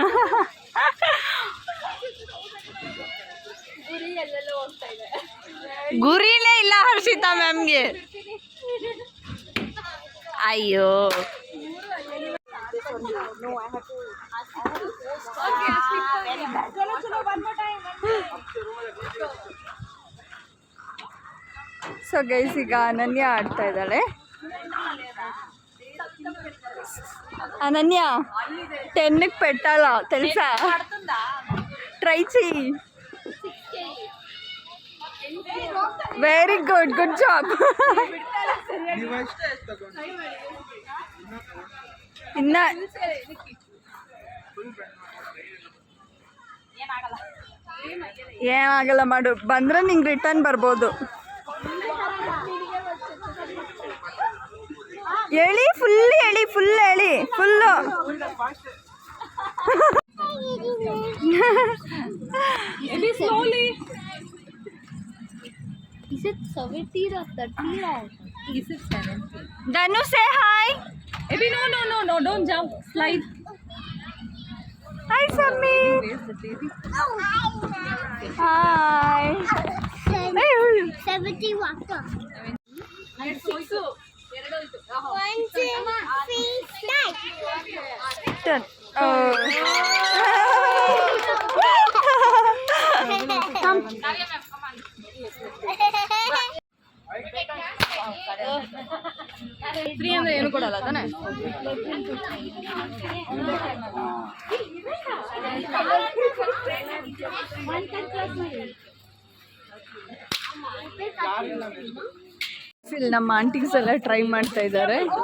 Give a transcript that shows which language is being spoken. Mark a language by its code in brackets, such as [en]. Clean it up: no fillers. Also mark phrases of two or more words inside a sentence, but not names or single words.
[kn] ಗುರಿನೇ ಇಲ್ಲ ಹರ್ಷಿತಾ ಮ್ಯಾಮ್ಗೆ ಅಯ್ಯೋ [en] so guys [kn] ಈಗ ಅನನ್ಯ ಆಡ್ತಾ ಇದ್ದಾಳೆ [te] ಅನನ್ಯ 10ಕ್ಕೆ పెట్టాల తెలుసా ట్రై చెయ్యి [en] very good good job [kn] ಇನ್ನ ಏನಾಗಲ್ಲ ಮಾಡು ಬಂದ್ರೆ ನಿಂಗೆ ರಿಟರ್ನ್ ಬರ್ಬೋದು ಹೇಳಿ ಫುಲ್ ಹೇಳಿ ಫುಲ್ಲು [en] Is it 70 or 30 or is it 70? Danu, say hi. Maybe no, don't jump, slide. Hi, Sammy. Hi. 70 water. 1, 2, 3, start. Turn. Oh. Come. [kn] ಫ್ರೀ ಅಂದ್ರೆ ಏನು ಕೊಡಲ್ಲ ತಾನೆ ನಮ್ಮ ಆಂಟೀಸ್ ಎಲ್ಲ ಟ್ರೈ ಮಾಡ್ತಾ ಇದ್ದಾರೆ